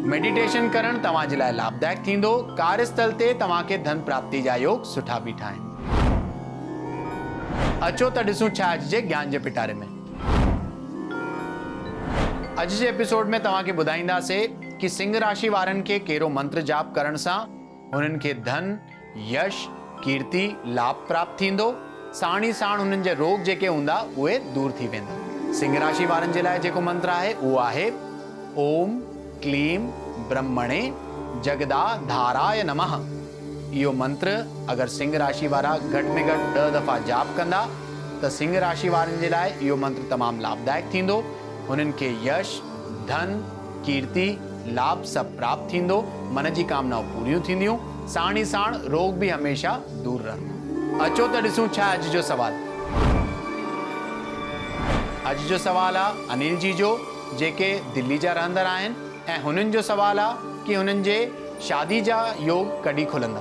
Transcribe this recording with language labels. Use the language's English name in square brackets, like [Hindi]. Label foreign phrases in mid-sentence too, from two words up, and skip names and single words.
[Sindhi] मेडिटेशन करण तव्हां जे लाइ लाभदायक थींदो। कार्यस्थल ते तव्हांखे धन प्राप्ति जा योग सुठा बीठा आहिनि। अचो त ॾिसूं छा अॼु जे ज्ञान जे पिटारे में। अॼु जे एपिसोड में तव्हांखे ॿुधाईंदासीं कि सिंह राशि वारनि खे कहिड़ो मंत्र जाप करण सां हुननि खे धन, यश, कीर्ति, लाभ प्राप्त थींदो। साण ई साण हुननि जे रोग जेके हूंदा उहे दूर थी वेंदा। सिंह राशि वारनि जे लाइ जेको मंत्र आहे उहो आहे [Sanskrit] ओम क्लीम ब्रह्मणे जगदाधाराय नमः। [Sindhi] इहो मंत्र अगर सिंह राशि वारा घट में घट 10 दफ़ा जाप कंदा त सिंह राशि वारनि जे लाइ इहो मंत्र तमामु लाभदायक थींदो। हुननि खे यश, धन, कीर्ति, लाभ सभु प्राप्त थींदो। मन जी कामनाऊं पूरियूं थींदियूं। साण ई साण रोग बि हमेशा दूर रहंदो। अचो त ॾिसूं छा अॼु जो सवाल। अॼु जो सवाल आहे अनिल जी जो, जेके दिल्ली जा रहंदड़ आहिनि, ऐं हुननि जो सवाल आहे कि हुननि जे शादी जा योग कॾहिं खुलंदा।